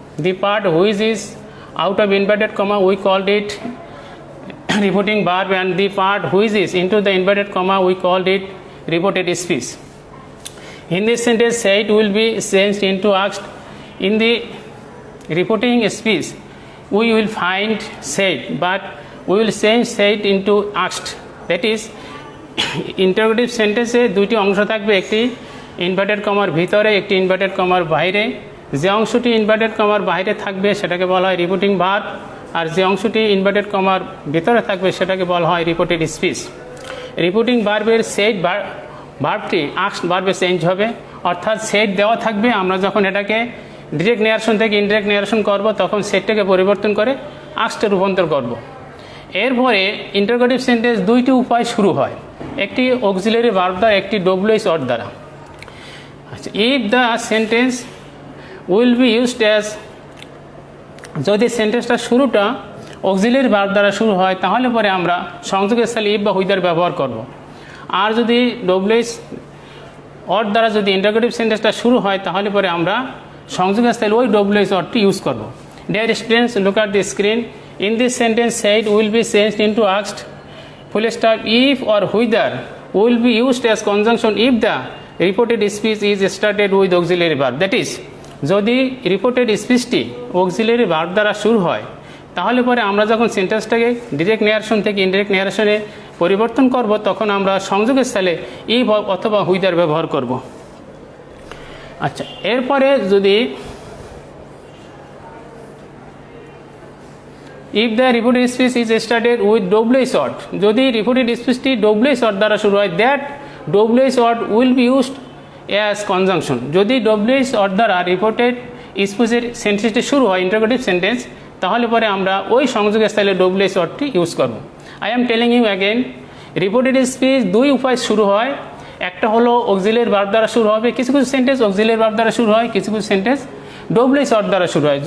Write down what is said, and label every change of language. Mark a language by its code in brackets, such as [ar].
[en] The part which is out of inverted comma we called it reporting verb, and the part which is into the inverted comma we called it reported speech. In this sentence, said will be changed into asked. In the reporting speech we will find said, but we will change said into asked. That is, [bn] interrogative sentence এ দুইটি অংশ থাকবে, একটি inverted কমার ভিতরে, একটি inverted কমার বাইরে। যে অংশটি ইনভার্টেড কমার বাইরে থাকবে সেটাকে বলা হয় রিপোর্টিং ভার্ব, আর যে অংশটি ইনভার্টেড কমার ভিতরে থাকবে সেটাকে বলা হয় রিপোর্টেড স্পিচ। রিপোর্টিং ভার্বের সেড ভার্বটি আস্কড ভার্বে চেঞ্জ হবে, অর্থাৎ সেড দেওয়া থাকবে, আমরা যখন এটাকে ডিরেক্ট নেয়ারেশন থেকে ইনডিরেক্ট নেয়ারেশন করব তখন সেটটাকে পরিবর্তন করে আস্কডে রূপান্তর করব। এরপরে ইন্টারোগেটিভ সেন্টেন্স দুইটি উপায় শুরু হয়, একটি অক্সিলারি ভার্ব দ্বারা, একটি ডব্লিউএইচ অর দ্বারা। আচ্ছা, [en] if the sentence will be used as, [bn] যদি সেন্টেন্সটা শুরুটা অক্সিলারি ভার্ব দ্বারা শুরু হয় তাহলে পরে আমরা সংযোগের স্থলে ইফ বা হুইদার ব্যবহার করব। আর যদি ডব্লিউএইচ অর দ্বারা যদি ইন্টারোগেটিভ সেন্টেন্সটা শুরু হয় তাহলে পরে আমরা সংযোগের স্থলে ওই ডব্লিউএইচ অরটি ইউজ করব। [en] Dear students, look at the screen. In this sentence, said will be changed into asked. Full stop. If or whether will be used as conjunction if the reported speech is started with auxiliary verb. That is, [bn] যদি reported স্পিচটি auxiliary verb দ্বারা শুরু হয় তাহলে পরে আমরা যখন সেন্টেন্সটাকে direct নেয়ারেশন থেকে indirect নেয়ারেশনে পরিবর্তন করব তখন আমরা সংযোগের স্থলে ইফ অথবা হুইদার ব্যবহার করব। আচ্ছা, এরপরে যদি [en] if the reported speech is started with WH word, [bn] যদি রিপোর্টেড স্পিচটি WH word দ্বারা শুরু হয়, [en] that WH word will be used as conjunction. [bn] যদি WH word দ্বারা রিপোর্টেড স্পিচের সেন্টেন্সটি শুরু হয় ইন্টারোগেটিভ সেন্টেন্স তাহলে পরে আমরা ওই সংযোগের স্থলে WH wordটি ইউজ করব। [en] I am telling you again, [bn] reported speech দুই উপায় শুরু হয়, একটা হলো অক্সিলারি ভার্ব দ্বারা শুরু হবে, কিছু কিছু সেন্টেন্স অক্সিলারি ভার্ব দ্বারা শুরু হয়, কিছু কিছু সেন্টেন্স WH word দ্বারা শুরু হয়।